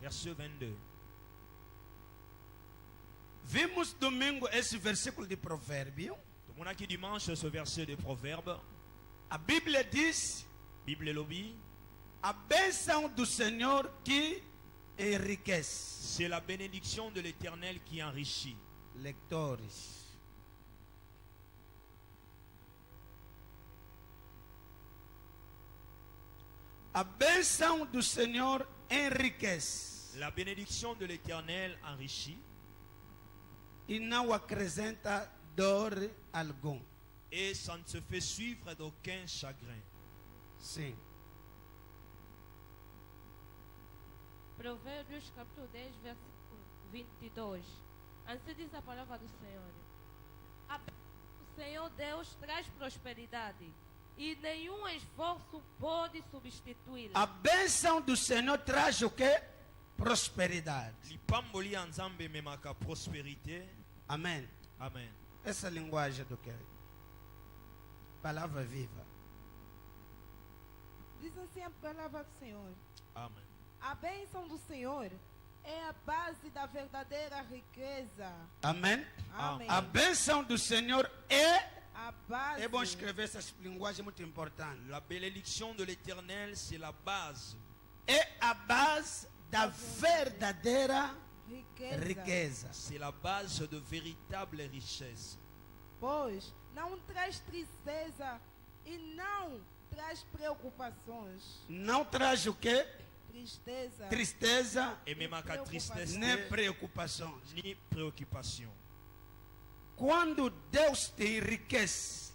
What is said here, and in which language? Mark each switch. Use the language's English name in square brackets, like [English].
[French] verset 22. [Portuguese] Vimos domingo esse versículo de Provérbio. [Lingala] Tomonaki [French] dimanche ce verset de Proverbe. [Portuguese] A Bíblia diz: [Lingala] Bible elobi, [Portuguese] a bênção do Senhor que enriquece. [French] c'est la bénédiction de l'Éternel qui enrichit. Lectores. [Portuguese] A bênção do Senhor enriquece [French] La bénédiction de l'Éternel enrichit [Portuguese] e não acrescenta dor algum. [French] et ça ne se fait suivre d'aucun chagrin. [Portuguese] Sim. Provérbios capítulo 10, versículo 22. Assim diz a palavra do Senhor. O Senhor Deus traz prosperidade e nenhum esforço pode substituí-la. A bênção do Senhor traz o quê? Prosperidade. [Lingala] Lipamboli Nzambe memaka prospérité. [Portuguese] Amém. Amen. Essa é a linguagem do quê? Palavra viva. Diz assim a palavra do Senhor. Amen. A bênção do Senhor é a base da verdadeira riqueza. Amém. Amém. A bênção do Senhor é. A base. É bom escrever essas linguagens muito importantes. [French] La bénédiction de l'Éternel, c'est la base. [Portuguese] É a base da verdadeira riqueza. [French] C'est la base de véritable richesse. [Portuguese] Pois não traz tristeza e não traz preocupações. Não traz o quê? Tristeza. Tristeza [French] Et memaka tristesse [Portuguese] nem preocupações. [French] ni préoccupation. [Portuguese] Quando Deus te enriquece,